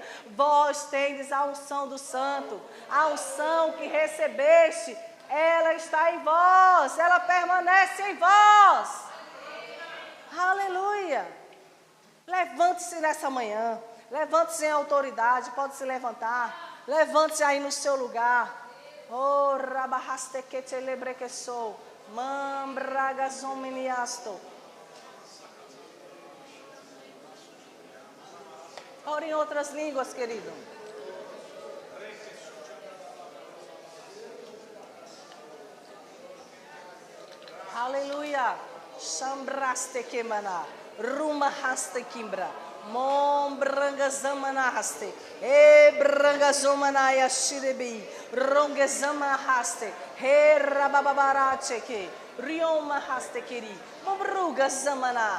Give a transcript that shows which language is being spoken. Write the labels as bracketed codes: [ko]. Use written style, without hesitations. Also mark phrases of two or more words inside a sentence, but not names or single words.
[pt] Vós tendes a unção do Santo, a unção que recebeste, ela está em vós, ela permanece em vós. Aleluia! Levante-se nessa manhã, levante-se em autoridade, pode se levantar, levante-se aí no seu lugar. Oh, rabahastequete lebrequesou, mambragazominiasto. Ore em outras línguas, querido. Aleluia. Chambraste quemana. Ruma haste kimbra. Mom branga zamana haste. E branga zomanaya shirebi. Ronge zama haste. He rabababara cheke. Rioma haste kiri. Mobruga zamana.